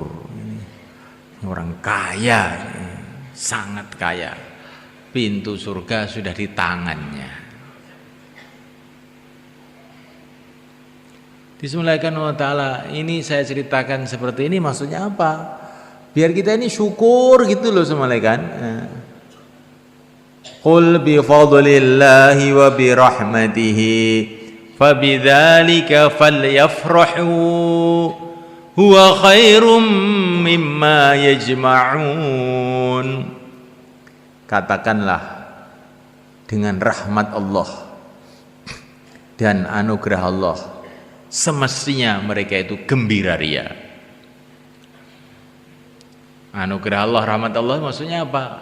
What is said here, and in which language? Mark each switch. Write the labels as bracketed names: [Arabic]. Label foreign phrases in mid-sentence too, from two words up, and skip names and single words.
[Indonesian] Ini orang kaya, sangat kaya. Pintu surga sudah di tangannya. Bismillahirrahmanirrahim. Ini saya ceritakan seperti ini maksudnya apa? Biar kita ini syukur gitu loh semalekan. [Arabic] قل بفضل الله وبرحمته فبذلك فليفرحوا هو خير مما يجمعون. [Indonesian] Katakanlah, dengan rahmat Allah dan anugerah Allah semestinya mereka itu gembira ria. Anugerah Allah, rahmat Allah maksudnya apa?